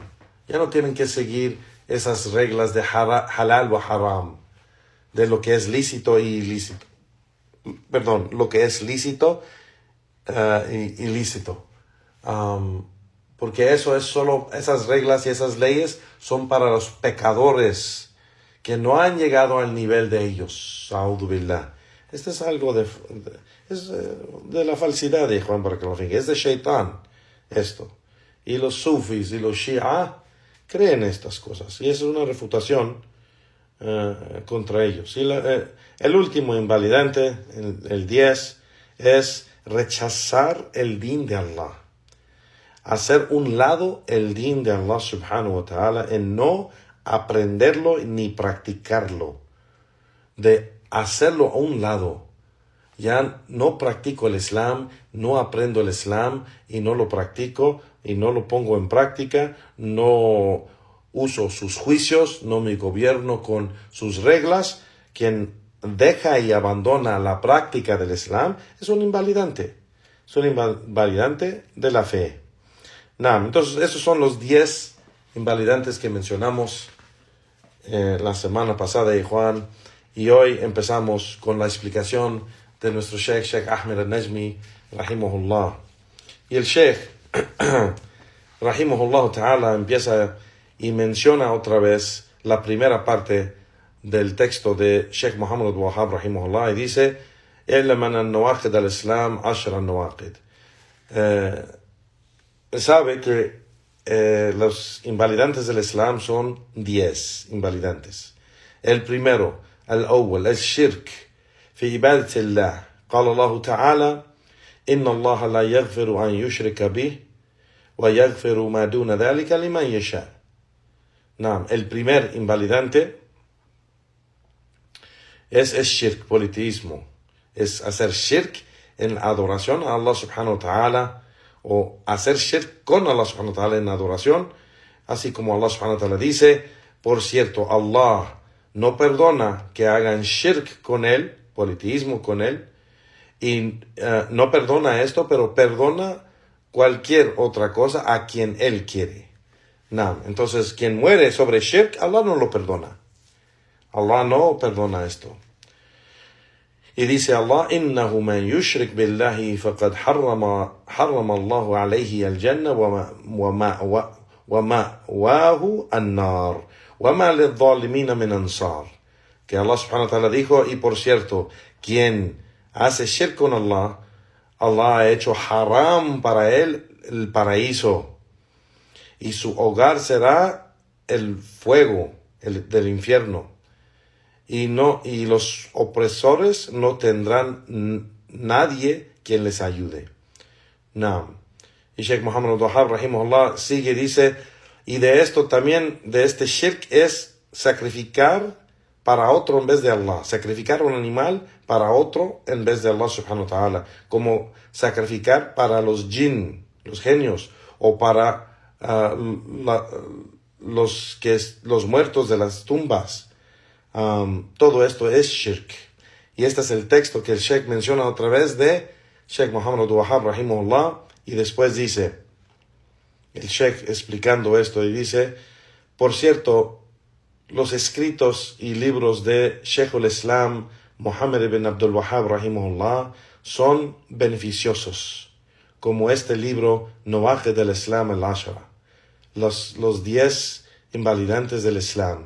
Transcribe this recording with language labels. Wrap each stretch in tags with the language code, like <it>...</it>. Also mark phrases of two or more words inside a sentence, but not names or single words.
<es>Ya no tienen que seguir esas reglas de halal o haram, de lo que es lícito y ilícito. Perdón, lo que es lícito y ilícito. Porque eso es solo, esas reglas y esas leyes son para los pecadores que no han llegado al nivel de ellos.</es> <ar>أعوذ بالله.</ar> <es>Esto es algo de la falsidad de Juan Barakallahu. Es de Shaitán esto. Y los sufis y los Shia creen estas cosas. Y eso es una refutación contra ellos. Y el último invalidante, el 10, es rechazar el din de Allah. Hacer un lado el din de Allah</es> <ar>سبحانه وتعالى,</ar> <es>en no aprenderlo ni practicarlo. De hacerlo a un lado. Ya no practico el Islam, no aprendo el Islam y no lo practico y no lo pongo en práctica, no uso sus juicios, no me gobierno con sus reglas. Quien deja y abandona la práctica del Islam, es un invalidante. Es un invalidante de la fe. Entonces, esos son los 10 invalidantes que mencionamos la semana pasada, Juan. Y hoy empezamos con la explicación de nuestro Sheikh Ahmed al-Najmi, rahimahullah. Y el Sheikh,</es> <ar>رحمه الله تعالى,</ar> <es>empieza y menciona otra vez la primera parte del texto de Sheikh Muhammad al-Wahhab, rahimahullah, y dice:</es> <ar>اعلم أن النواقض الإسلام 10 نواقض.</ar> <es>Sabe que los invalidantes del Islam son 10 invalidantes. El primero,</es> <ar>الأول الشرك في عبادة الله. قال الله تعالى: إن الله لا يغفر أن يشرك به ويغفر ما دون ذلك لمن يشاء.</ar> <es>El primer invalidante es el shirk, politeísmo. Es hacer shirk en adoración a Allah</es> <ar>سبحانه وتعالى,</ar> <es>o hacer shirk con Allah</es> <ar>سبحانه وتعالى</ar> <es>en adoración, así como Allah</es> <ar>سبحانه وتعالى</ar> <es>dice: por cierto, Allah no perdona que hagan shirk con él, politeísmo con él, y no perdona esto, pero perdona cualquier otra cosa a quien él quiere. Entonces, quien muere sobre shirk, Allah no lo perdona. Allah no perdona esto. Y dice Allah:</es> <ar>إنه من يشرك بالله فقد حرم الله عليه الجنة ومأواه النار وما للظالمين من أنصار.</ar> <es>Que Allah</es> <ar>سبحانه وتعالى</ar> <es>dijo: y por cierto, quien hace shirk con Allah, Allah ha hecho haram para él el paraíso, y su hogar será el fuego del infierno. Y los opresores no tendrán nadie quien les ayude. Y Sheikh Muhammad al-Wahhab, rahimahullah, sigue, dice: y de esto también, de este shirk, es sacrificar para otro en vez de Allah. Sacrificar un animal para otro en vez de Allah</es> <ar>سبحانه وتعالى.</ar> <es>Como sacrificar para los jinn, los genios, o para los muertos de las tumbas. Todo esto es shirk. Y este es el texto que el Sheikh menciona otra vez de Sheikh Muhammad al-Wahhab, rahimahullah, y después dice, el Sheikh explicando esto, y dice: por cierto, los escritos y libros de Sheikh al-Islam Muhammad ibn Abdul Wahhab, rahimahullah, son beneficiosos, como este libro Nawaqid del Islam al-Ashara, los 10 invalidantes del Islam.</es>